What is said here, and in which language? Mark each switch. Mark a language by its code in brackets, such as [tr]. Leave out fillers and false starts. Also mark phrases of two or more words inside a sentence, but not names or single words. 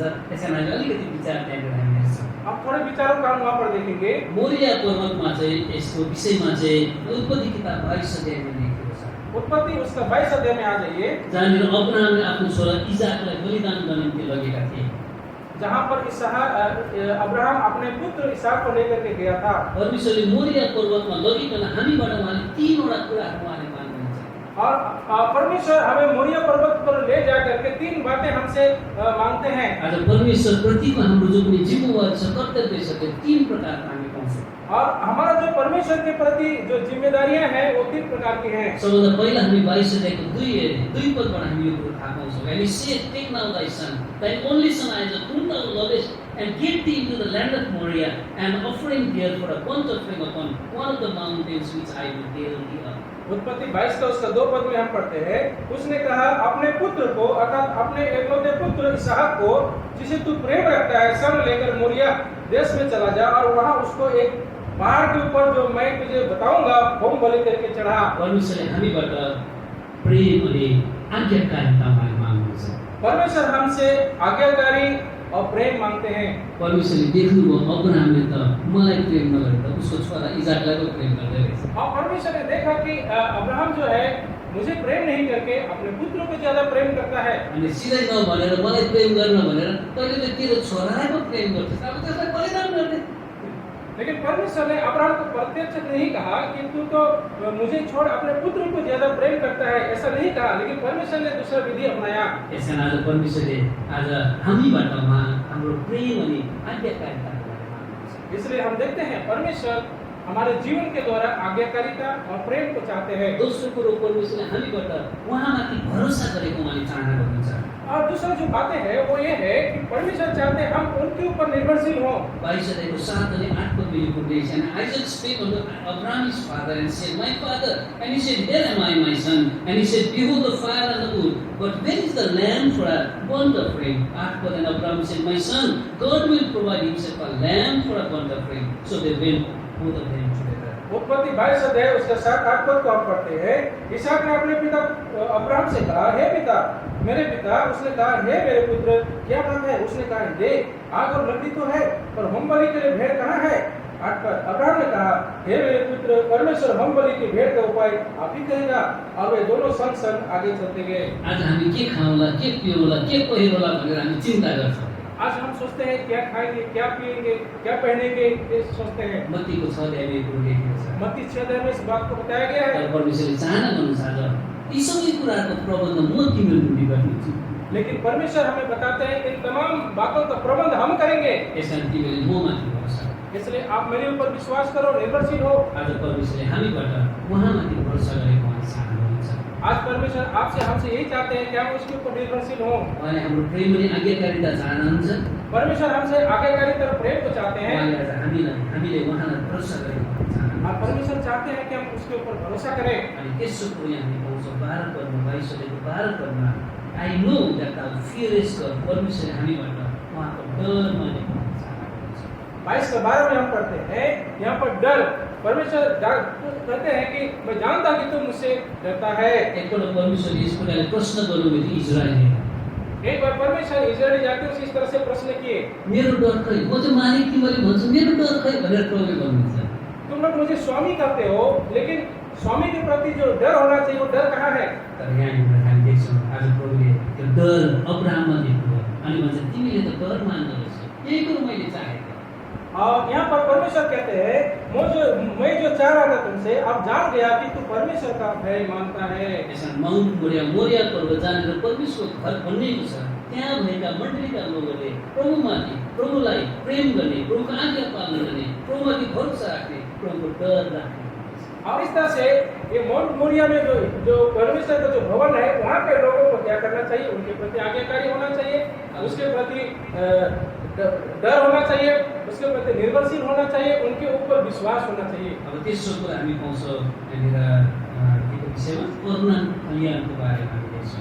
[ne] त्यसैले हामी अलिकति विचार त्यहाँबाट हामी हेर्छौँ। [hi] अब थोड़े विचारों का हम वहाँ पर देखेंगे। [ne] मोरिया पर्वतमा चाहिँ यसको विषयमा चाहिँ उत्पत्ति किताब 22 अध्यायमा लेखेको छ। [hi] उत्पत्ति उसका 22 अध्याय में आ जाइए, [ne] जहाँनिर अब्राहमले आफ्नो छोरा इजाकलाई बलिदान गर्ने निम्ति लगेका थिए। [hi] जहाँ पर अब्राहम अपने पुत्र इसहाक को लेकर के गया था। [ne] परमेश्वरले मोरिया पर्वतमा लगिकन हामीबाट उहाँले 3वटा कुराहरू उहाँले माग्नुहुन्छ। [hi] और परमेश्वर हमें मोरिया पर्वत पर ले जा करके 3 बातें हमसे मांगते हैं। [ne] आज परमेश्वर प्रतिको हाम्रो जो पनि जिम्मेवारी छ, कर्तव्य छ, त्यो 3 प्रकारका हामी पाउँछौँ। [hi] और हमारा जो परमेश्वर के प्रति जो जिम्मेदारियां हैं वो 3 प्रकार की हैं। [ne] सबभन्दा पहिला हामी 22 अध्यायको 2 पदबाट हामी यो कुरो थाहा पाउँछौँ। [en] And he said, take now thy son, thine only son Isaac, whom thou lovest, and get thee into the land of Moriah, and offering there for a burnt offering upon one of the mountains which I will tell thee of. [hi] उत्पत्ति 22 का उसका 2 पद में हम पढ़ते हैं, उसने कहा अपने पुत्र को अर्थात अपने एकलौते पुत्र इसहाक को जिसे तू प्रेम रखता है संग लेकर मोरिया देश में चला जा और वहां उसको एक पहाड़ के ऊपर जो मैं तुझे बताऊंगा होम बलि करके चढ़ा। [ne] परमेश्वरले हामीबाट प्रेम अनि आज्ञाकारिता माग्नुहुन्छ। [hi] परमेश्वर हमसे आज्ञाकारी और प्रेम मांगते हैं। [ne] परमेश्वरले देख्नुभयो अब्राहमले त मलाई प्रेम नगरेर त उसको छोरा इजाकलाई पो प्रेम गर्दै रहेछ। [hi] और परमेश्वर ने देखा कि अब्राहम जो है मुझे प्रेम नहीं करके अपने पुत्र को ज्यादा प्रेम करता है। [ne] अनि सिधै नभनेर मलाई प्रेम गर्न भनेर तैँले त तेरो छोरालाई पो प्रेम गर्छस्, अब त्यसलाई बलिदान गर्ने। [hi] लेकिन परमेश्वर ने अब्राहम को प्रत्यक्ष नहीं कहा कि तू तो मुझे छोड़ अपने पुत्र को ज्यादा प्रेम करता है, ऐसा नहीं कहा, लेकिन परमेश्वर ने दूसरा विधि अपनाया। [ne] यसकारण आज परमेश्वरले आज हामीबाट हाम्रो प्रेम अनि आज्ञाकारिताको बारेमा माग्नुहुन्छ। [hi] इसलिए हम देखते हैं परमेश्वर हमारे जीवन के द्वारा आज्ञाकारिता और प्रेम को चाहते हैं। [ne] दोस्रो कुरो परमेश्वरले हामीबाट उहाँमाथि भरोसा गरेको उहाँले चाहना गर्नुहुन्छ। [hi] और दूसरा जो बातें है वो ये है कि परमेश्वर चाहते हैं हम उनके ऊपर निर्भरशील हों। [ne] 22 अध्यायको 7 अनि 8 पद में यो लेख्छ, [en] and Isaac spake unto Abraham his father and said, My father. And he said, Here am I, my son. And he said, Behold the fire and the wood, but where is the lamb for a burnt offering? 8 पद, and Abraham said, My son, God will provide himself a lamb for a burnt offering. So they went both of them together. [hi] उत्पत्ति 22 अध्याय उसका 7-8 पद को हम पढ़ते हैं। इसहाक ने अपने पिता अब्राहम से कहा, हे पिता, मेरे पिता। उसने कहा, हे मेरे पुत्र, क्या बात है? उसने कहा, देख आग और लकड़ी तो है, पर होम बलि के लिए भेड़ कहाँ है? 8 पद, अब्राहम ने कहा, हे मेरे पुत्र, परमेश्वर होम बलि की भेड़ का उपाय आप ही करेगा। और वे दोनों संग संग आगे चलते गए। [ne] आज हामी के खाउँला, के पिउँला, के पहिरौला भनेर हामी चिन्ता गर्छौँ। [hi] आज हम सोचते हैं क्या खाएंगे, क्या पिएंगे, क्या पहनेंगे, ये सोचते हैं। [ne] मत्तीको 6 अध्यायमा यो कुरो लेखेको छ। [hi] मत्ती 6 अध्याय में इस बात को बताया गया है। [ne] तर परमेश्वरले चाहना गर्नुहुन्छ आज यी सबै कुराको प्रबन्ध म तिम्रो निम्ति गर्नेछु। [hi] लेकिन परमेश्वर हमें बताते हैं कि तमाम बातों का प्रबंध हम करेंगे। [ne] यसकारण तिमीले ममाथि भरोसा गर। [hi] इसलिए आप मेरे ऊपर विश्वास करो, निर्भरशील हो। [ne] आज परमेश्वरले हामीबाट उहाँमाथि भरोसा गरेको उहाँले चाहना गर्नुहुन्छ। [hi] आज परमेश्वर आपसे हमसे यही चाहते हैं कि हम उसके ऊपर निर्भरशील हो। [ne] उहाँले हाम्रो प्रेम अनि आज्ञाकारिता चाहनुहुन्छ। [hi] परमेश्वर हमसे आज्ञाकारिता और प्रेम को चाहते हैं। [ne] उहाँले आज हामीले उहाँलाई भरोसा गरेको चाहनुहुन्छ। [hi] और परमेश्वर चाहते हैं कि हम उसके ऊपर भरोसा करें। [ne] अनि त्यसो कुरो यहाँ हामी पाउँछौँ 12 पदमा 22 अध्यायको 12 पदमा [en] I know that thou fearest God. [ne] परमेश्वरले हामीबाट उहाँको डर मानेको चाहना गर्नुहुन्छ। [hi] 22 का 12 में हम पढ़ते हैं, यहाँ पर डर परमेश्वर कहते हैं कि मैं जानता कि तुम मुझसे डरता है। [ne] एकपल्ट परमेश्वरले यस प्रकारले प्रश्न गर्नुभयो इजरायलले। [hi] एक बार परमेश्वर इजरायली जातियों से इस तरह से प्रश्न किए, [ne] मेरो डर खै, म चाहिँ मालिक तिमीले भन्छ मेरो डर खै भनेर प्रभुले भन्नुहुन्छ। [hi] तुम लोग मुझे स्वामी कहते हो, लेकिन स्वामी के प्रति जो डर होना चाहिए वो डर कहाँ है? [ne] तर यहाँनिर हामी देख्छौँ आज प्रभुले त्यो डर अब्राहममा देख्नुभयो अनि भन्छ तिमीले त डर मान्दो रहेछौ, यही कुरो मैले चाहेको। [hi] और यहाँ पर परमेश्वर कहते हैं मैं जो चाह रहा था तुमसे अब जान गया कि तू परमेश्वर का भय मानता है। [ne] यसमा माउन्ट मोरिया पर्वत जहाँनिर परमेश्वरको घर बनिएको छ त्यहाँ भएका मण्डलीका लोकहरूले प्रभुमाथि प्रभुलाई प्रेम गर्ने, प्रभुको आज्ञा पालन गर्ने, प्रभुमाथि भरोसा राख्ने, प्रभुको डर राख्ने। [hi] और इस तरह से ये माउंट मोरिया में जो परमेश्वर का जो भवन है वहाँ के लोगों को क्या करना चाहिए? उनके प्रति आज्ञाकारी होना चाहिए, उसके प्रति डर होना चाहिए, उसके प्रति निर्भरशील होना चाहिए, उनके ऊपर विश्वास होना चाहिए। [ne] अब तेस्रो कुरा हामी पाउँछौँ यहाँनिर के विषयमा करुणा कल्याणको बारेमा हामी देख्छौँ।